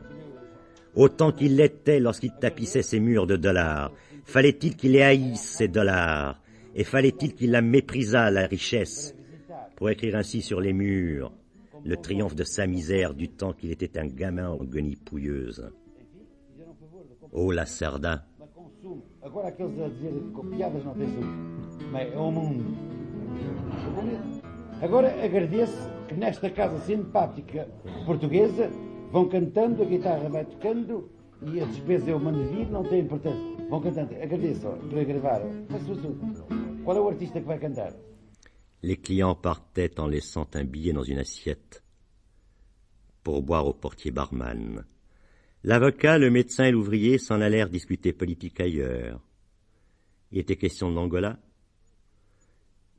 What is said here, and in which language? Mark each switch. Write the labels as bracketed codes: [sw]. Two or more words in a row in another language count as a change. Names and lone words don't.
[fr] Autant qu'il l'était lorsqu'il tapissait ses murs de dollars. Fallait-il qu'il les haïsse, ces dollars? Et fallait-il qu'il la méprisât, la richesse, pour écrire ainsi sur les murs le triomphe de sa misère du temps qu'il était un gamin en guenilles pouilleuses? Oh, la Cerda! [pt] Agora aqueles a dizer que com piadas não tem saúde. Mas é o mundo. Agora agradeço que nesta casa simpática portuguesa vão cantando, a guitarra vai tocando e a despesa eu mando vir, não tem importância. Vão cantando. Agradeço para gravar. Qual é o artista que vai cantar? [fr] Les clients partaient en laissant un billet dans une assiette pour boire au portier barman. L'avocat, le médecin et l'ouvrier s'en allèrent discuter politique ailleurs. Il était question de l'Angola.